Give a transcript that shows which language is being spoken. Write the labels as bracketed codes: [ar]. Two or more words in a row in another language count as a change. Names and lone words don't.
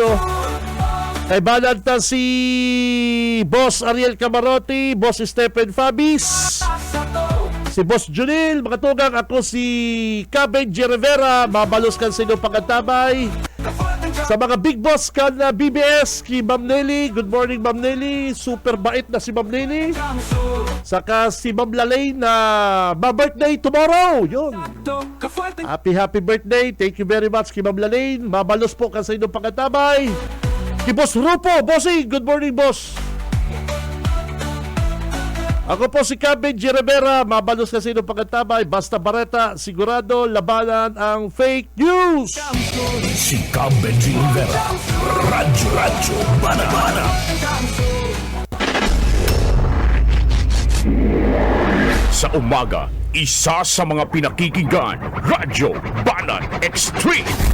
[bik] Kay balanta si Boss Ariel Camarote, Boss Stephen Fabis, si Boss Junil, mga tugang, ako si Cabenji Rivera, mabalos kan sa inyong pagkatabay. Sa mga big boss kan na BBS, ki Ma'am Nelly, [en] good morning [bik] Ma'am Nelly, super bait na si Ma'am Nelly. Saka si Ma'am Lalay na ma-birthday tomorrow, yun. [en] Happy birthday, thank you very much [bik] ki Ma'am Lalay, mabalos po kan sa inyong pagkatabay. Ki Boss Rupo, [en] bossy, good morning boss. [bik] Ako po si Benji Rivera, mabalos kasi ng pagkatabay, basta bareta, sigurado labanan ang [en] fake news. [bik] Si Benji Rivera. Radyo Bana. Sa umaga, isa sa mga pinakikinggan, Radyo Banan Extreme.